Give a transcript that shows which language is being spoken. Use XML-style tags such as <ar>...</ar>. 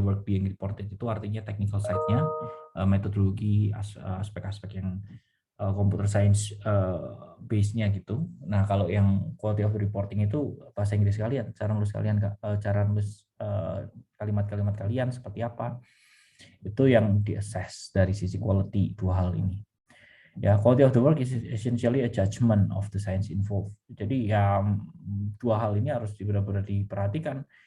<id>Work being reported itu artinya technical side-nya, metodologi, aspek-aspek yang computer science base-nya gitu. Nah kalau yang quality of reporting itu bahasa Inggris kalian, cara nulis kalian, cara nulis kalimat-kalimat kalian seperti apa, itu yang di-assess dari sisi quality 2 hal ini.</id> <en>Ya, quality of the work is essentially a judgment of the science involved.</en> <id>Jadi ya 2 hal ini harus benar-benar diperhatikan.</id>